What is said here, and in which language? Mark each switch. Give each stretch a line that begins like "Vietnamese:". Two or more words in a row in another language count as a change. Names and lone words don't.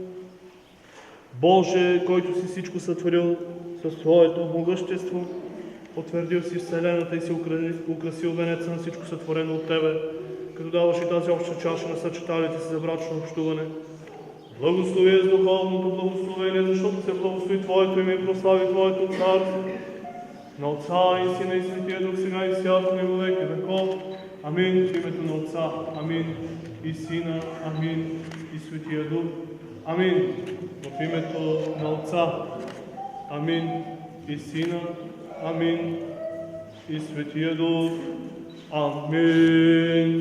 Bulgarian: Боже, който си всичко сътворил със своето могъщество, утвърдил си вселената и си украсил венеца на всичко сътворено от Тебе, като даваш и тази обща чаша на съчеталите си за брачно общуване. Благослови с духовното благословение, защото се благослови Твоето име и прослави Твоето царство. На Отца и Сина и Светия Дух, сега и всяко и
Church Slavic: во веки веков.
Bulgarian: Амин. В името на Отца, амин, и Сина, амин, и Светия Дух. Амин. В името на Отца, амин, и Сина, амин, и Светия Дух. Амин.